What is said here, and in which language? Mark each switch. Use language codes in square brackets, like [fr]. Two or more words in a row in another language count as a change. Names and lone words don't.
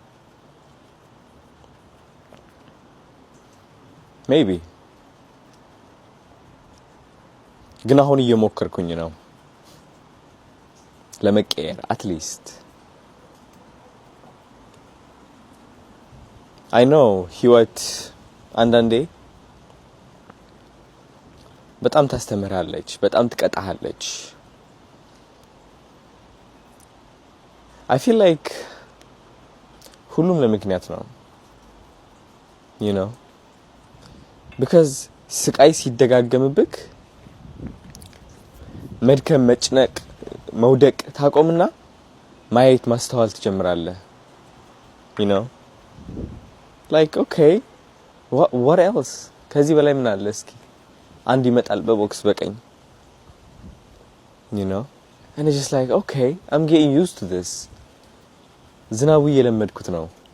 [am] ሜቢ ግን አሁን እየሞከርኩኝ ነው ለመቀየር [en] at least I know [am] ህይወት አንዳንዴ በጣም ታስተምራለች በጣም ትቀጣሃለች [en] I feel like [am] ሁሉም ለምክንያት ነው [en] you know because [am] ስቃይ ሲደጋገምብክ መድከም መጭነቅ መውደቅ ታቆምና ማየት ማስተዋል ትጀምራለህ [en] you know like okay what else [am] ከዚህ በላይ ምን አለ እስኪ አንድ ይመጣል በቦክስ በቀኝ [en] you know and it's just like okay I'm getting used to this [am] ዝናቡ እየለመድኩት ነው